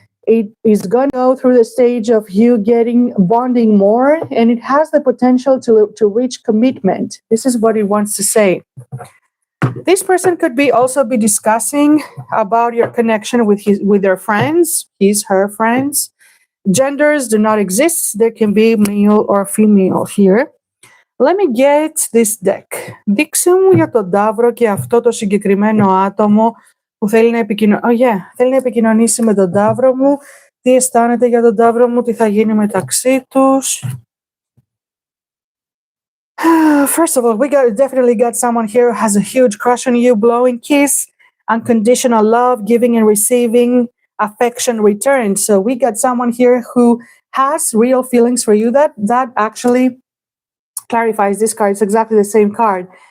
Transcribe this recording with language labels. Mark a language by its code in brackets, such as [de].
[en] It is going to go through the stage of you bonding more, and it has the potential to reach commitment. This is what it wants to say. This person could also be discussing about your connection with their friends, her friends. Genders do not exist. There can be male or female here. Let me get this deck. [el] Δείξε μου για τον Ταύρο και αυτό το συγκεκριμένο άτομο που θέλει να επικοινωνήσει με τον Ταύρο μου. Τι αισθάνεται για τον Ταύρο μου, τι θα γίνει μεταξύ τους. [en] First of all, we definitely got someone here who has a huge crush on you, blowing kiss, unconditional love, giving and receiving, affection returned. So we got someone here who has real feelings for you. That actually clarifies this card. It's exactly the same card.